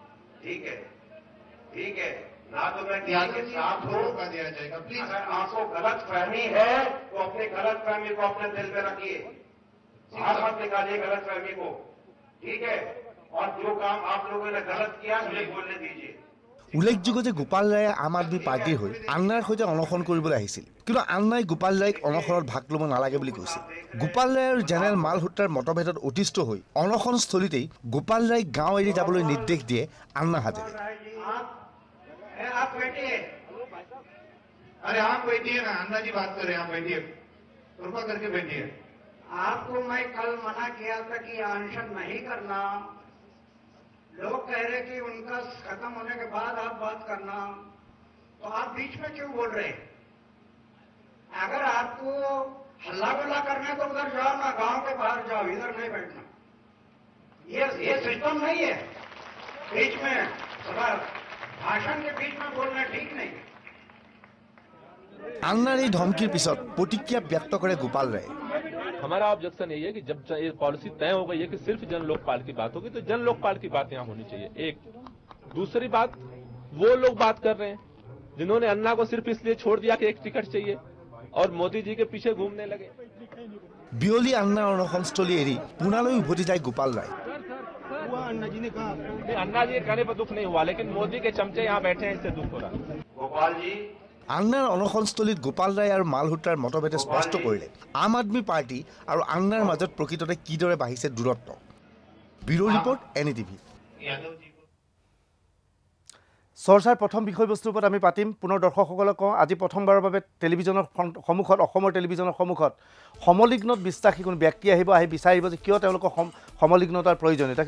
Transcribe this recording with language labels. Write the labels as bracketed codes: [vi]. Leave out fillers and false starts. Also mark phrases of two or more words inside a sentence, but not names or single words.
[hi] ठीक है ना तो मैं साथ मौका दिया जाएगा प्लीज अगर आपको गलत फहमी है तो अपनी गलत फहमी को अपने दिल में रखिए बाहर मत निकालिए गलत फहमी को ठीक है और जो काम आप लोगों ने गलत किया मुझे बोलने दीजिए [as] উল্লেখযোগ্য যে গোপাল ৰায়ে আম আদমি পাৰ্টিৰ হৈ আন্নাৰ সৈতে অনশন কৰিবলৈ আহিছিল কিন্তু আন্নাই গোপাল ৰায়ক অনশনত ভাগ ল'ব নালাগে বুলি কৈছিল গোপাল ৰায় আৰু জেনেৰেল মালহোত্ৰাৰ মতভেদত অতিষ্ঠ হৈ অনশনস্থলীতেই গোপাল ৰায়ক গাঁও এৰি যাবলৈ নিৰ্দেশ দিয়ে আন্না হাজাৰে [hi] आपको मैं कल मना किया था कि अनशन नहीं करना लोग कह रहे कि उनका खत्म होने के बाद आप बात करना तो आप बीच में क्यों बोल रहे हैं अगर आपको हल्ला गुल्ला करना तो उधर जाओ ना गांव के बाहर जाओ इधर नहीं बैठना ये सिस्टम नहीं है बीच में भाषण के बीच में बोलना ठीक नहीं [as] আন্নাৰ এই ধমকিৰ পিছত প্ৰতিক্ৰিয়া ব্যক্ত কৰে গোপাল ৰায় [hi] हमारा ऑब्जेक्शन यही है कि जब ये पॉलिसी तय हो गई है कि सिर्फ जन लोकपाल की बात होगी तो जन लोकपाल की बात यहाँ होनी चाहिए एक दूसरी बात वो लोग बात कर रहे हैं जिन्होंने अन्ना को सिर्फ इसलिए छोड़ दिया कि एक टिकट चाहिए और मोदी जी के पीछे घूमने लगे। [as] বিয়লি আন্নাৰ অনশনস্থলী এৰি পুনালৈ উভতি যায় গোপাল ৰায়। [hi] अन्ना जी के कहने पर दुख नहीं हुआ, लेकिन मोदी के चमचे यहाँ बैठे हैं, इससे दुख हो रहा। गोपाल जी [as] আন্নাৰ অনশনস্থলীত গোপাল ৰায় আৰু মালহোত্ৰাৰ মতভেদে স্পষ্ট কৰিলে আম আদমি পাৰ্টি আৰু আন্নাৰ মাজত প্ৰকৃততে কিদৰে বাঢ়িছে দূৰত্ব। [en] Bureau report NDTV. [as] চৰ্চাৰ প্ৰথম বিষয়বস্তুৰ ওপৰত আমি পাতিম। পুনৰ দৰ্শকসকলক কওঁ, আজি প্ৰথমবাৰৰ বাবে টেলিভিজনৰ সন্মুখত অসমৰ টেলিভিজনৰ সন্মুখত সমলিগ্নত বিশ্বাসী কোনো ব্যক্তি আহি বিচাৰিব যে কিয় তেওঁলোকৰ সমলিগ্নতাৰ প্ৰয়োজনীয়তা।